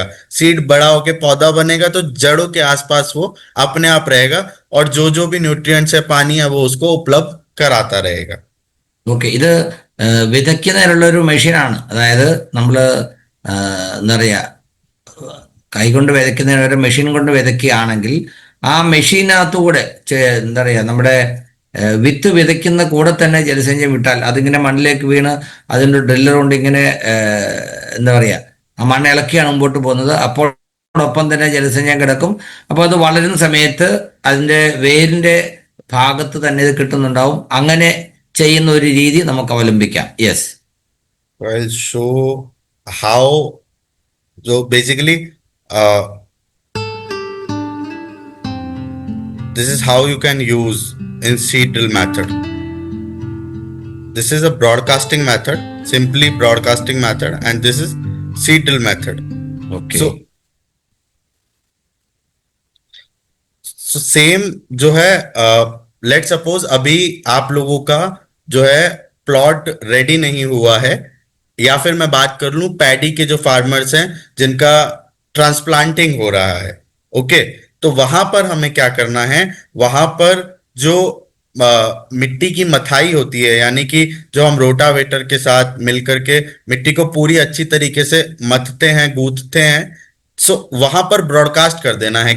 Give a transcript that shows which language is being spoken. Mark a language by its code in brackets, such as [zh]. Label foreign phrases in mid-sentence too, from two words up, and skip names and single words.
[hi] सीड बड़ा होके पौधा बनेगा तो जड़ों के आसपास वो अपने आप रहेगा, और जो भी न्यूट्रिएंट्स है, पानी है, वो उसको उपलब्ध कराता रहेगा. [ml] ഓക്കെ. ഇത് വിതയ്ക്കുന്നതിനുള്ള ഒരു മെഷീനാണ്. അതായത് നമ്മൾ എന്താ പറയുക, കൈകൊണ്ട് വിതയ്ക്കുന്നതിന് ഒരു മെഷീൻ കൊണ്ട് വിതയ്ക്കുകയാണെങ്കിൽ ആ മെഷീനകത്തുകൂടെ എന്താ പറയുക, നമ്മുടെ വിത്ത് വിതയ്ക്കുന്ന കൂടെ തന്നെ ജലസേചനം വിട്ടാൽ അതിങ്ങനെ മണ്ണിലേക്ക് വീണ് അതിൻ്റെ ഡ്രില്ലർ കൊണ്ട് ഇങ്ങനെ എന്താ പറയുക, ആ മണ്ണ് ഇളക്കിയാണ് മുമ്പോട്ട് പോകുന്നത്. അപ്പോഴൊപ്പം തന്നെ ജലസേചനം കിടക്കും. അപ്പോൾ അത് വളരുന്ന സമയത്ത് അതിൻ്റെ വേരിൻ്റെ ഭാഗത്ത് തന്നെ ഇത് കിട്ടുന്നുണ്ടാവും. അങ്ങനെ ചെയ്യുന്ന ഒരു രീതി നമുക്ക് അവലംബിക്കാം. യെസ്. [en] I'll show how, so basically this is how you can use in seed drill method. This is a broadcasting method, simply broadcasting method, and this is seed drill method. Okay. So so same [hi] जो है, [en] let suppose [hi] अभी आप लोगों का जो है [en] plot ready [hi] नहीं हुआ है, या फिर मैं बात कर लूं पैडी के जो फार्मर्स हैं जिनका ट्रांसप्लांटिंग हो रहा है, ओके, तो वहां पर हमें क्या करना है, वहां पर जो मिट्टी की मथाई होती है, यानी कि जो हम रोटावेटर के साथ मिलकर के मिट्टी को पूरी अच्छी तरीके से मथते हैं, गूंथते हैं, सो वहां पर ब्रॉडकास्ट कर देना है।